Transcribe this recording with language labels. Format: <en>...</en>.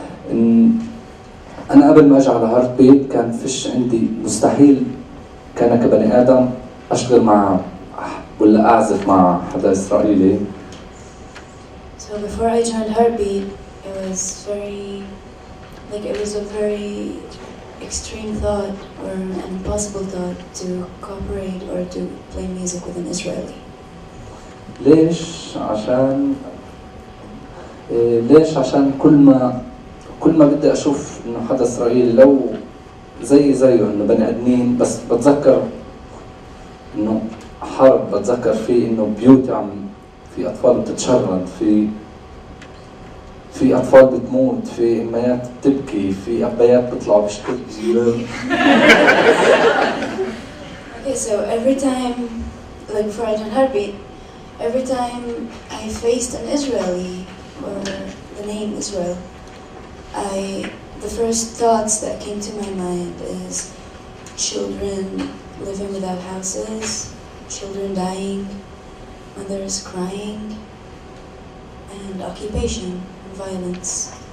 <ar>إن أنا قبل ما أجي على هارت بيت كان فيش عندي مستحيل كان كبني آدم أشتغل مع ولا أعزف مع حدا إسرائيلي.</ar> <en>So before I joined Heartbeat, it was it was a very extreme thought or an impossible thought to cooperate or to play music with an Israeli.</en> <ar>ليش؟ عشان كل ما بدي أشوف إنه حدا إسرائيلي لو زيه إنه بني آدمين، بس بتذكر إنه حرب، بتذكر في إنه بيوت في أطفال بتتشرد، في أطفال بتموت، في أميات بتبكي، في أبيات بيطلعوا بيشتكوا.</ar> <en>Okay, so every time, like before I joined Heartbeat, every time I faced an Israeli or the name Israel, the first thoughts that came to my mind is children living without houses, children dying, mothers crying, and occupation and violence.</en>